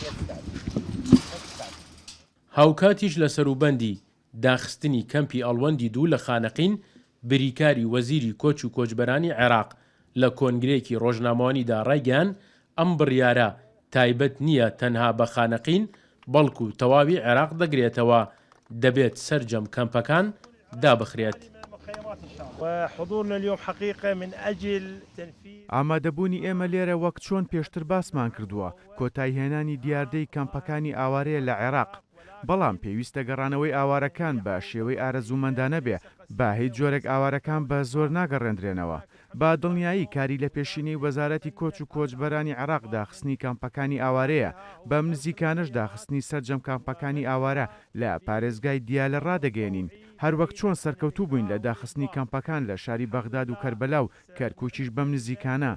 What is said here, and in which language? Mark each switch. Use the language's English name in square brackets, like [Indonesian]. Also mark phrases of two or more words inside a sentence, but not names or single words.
[Central Kurdish] هاوکاتیش لە سەروبەندی داخستنی کەمپی ئەڵوەندی 2 لە خانەقین بریکاری وەزیری کۆچ و کۆچبەرانی عێراق لە کۆنگرێکی ڕۆژنامەوانیدا ڕایگەیان ئەم بڕیارە تایبەت نییە تەنها بە خانەقین بەڵکو تەواوی عێراق دەگرێتەوە، دەبێت سەرجەم کەمپەکان دابخرێت. [Arabic] وحضورنا اليوم حقيقة من أجل تنفيذ [Central Kurdish] ئامادەبوونی ئێمە لێرە وەک چۆن پێشتر باسمان کردووە کۆتایهێنانی دیاردەی کەمپەکانی ئاوارەیە لە عێراق، بەڵام پێویستە گەڕانەوەی ئاوارەکان بە شێوەی ئارەزوومەندانە بێ با هیچ جۆرێک ئاوارەکان بە زۆر ناگەڕێنرێنەوە. با دڵنیایی کاری لە پێشینەی وەزارەتی کۆچ و کۆچبەرانی عێراق داخستنی کەمپەکانی ئاوارەیە، بەم نزیکانش داخستنی سەرجەم کەمپەکانی ئاوارە لە پارێزگای دیالە ڕادەگەێنین، هەروەک چۆن سەرکەوتوو بووین لە داخستنی کەمپەکان لە شاری بەغداد و کەربەلا و کەرکووکیش بەم نزیکانە.